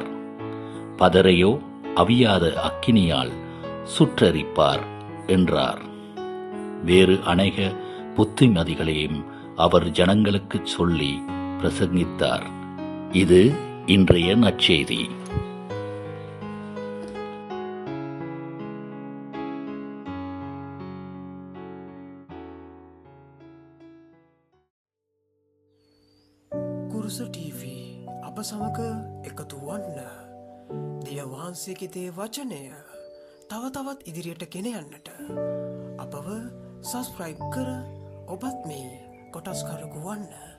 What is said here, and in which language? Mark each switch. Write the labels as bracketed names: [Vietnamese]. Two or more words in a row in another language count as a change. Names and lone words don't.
[Tamil] பதரையோ அவியாத அக்கினியால் சுற்றரிப்பார் என்றார். வேறு அநேக புத்திமதிகளையும் அவர் ஜனங்களுக்குச் சொல்லி பிரசங்கித்தார். இது இன்றைய நற்செய்தி. [Sinhala] කුරුස TV අප සමග එකතු වන්න. දෙවියන් වහන්සේගේ දේ වචනය තව තවත් ඉදිරියට ගෙන යන්නට අපව සබ්ස්ක්‍රයිබ් කර ඔබත් මේ කොටස්කරකු වන්න.